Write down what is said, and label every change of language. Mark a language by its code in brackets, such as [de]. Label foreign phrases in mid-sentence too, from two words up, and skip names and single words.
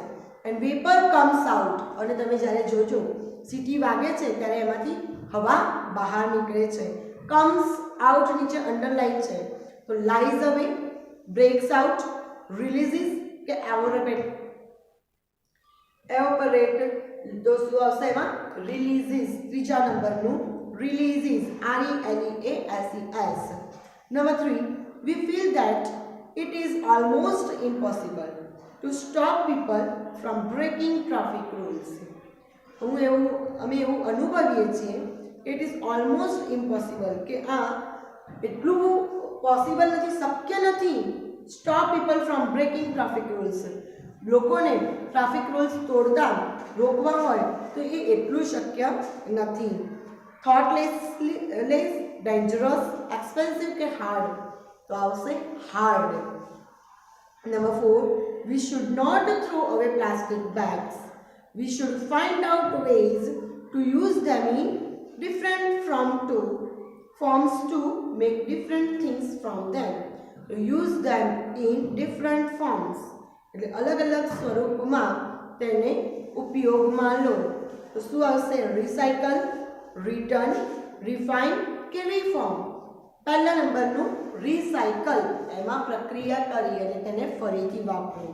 [en] And vapour comes out, [gu] અને તમે જ્યારે જોજો સીટી વાગે છે ત્યારે એમાંથી હવા બહાર નીકળે છે. [en] comes out [gu] નીચે અંડરલાઇન છે, તો [en] lies away, breaks out, releases [gu] કે એવોપરેટ, તો શું આવશે એમાં? રિલીઝિસ. ત્રીજા નંબરનું રિલીઝિસ, RELEASES. [en] Number 3, we feel that it is almost impossible to stop people from breaking traffic rules. [gu] અમે એવું અનુભવીએ છીએ [en] it is almost impossible, [gu] કે આ એટલું પોસિબલ નથી, શક્ય નથી, [en] stop people from breaking traffic rules, [gu] લોકોને [en] traffic rules [gu] તોડતા રોકવા હોય તો એ એટલું શક્ય નથી. [en] thoughtless, dangerous, expensive [gu] કે હાર્ડ, તો આવશે હાર્ડ. [en] Number 4, we should not throw away plastic bags. We should find out ways to use them in different forms to make different things from them. To use them in different forms, [gu] એટલે અલગ અલગ સ્વરૂપમાં તેને ઉપયોગમાં લો. તો શું આવશે? [en] recycle, return, refine [gu] કે રિફોર્મ. પહેલા નંબરનું રિસાયકલ, એમાં પ્રક્રિયા કરી અને તેને ફરીથી વાપરવું.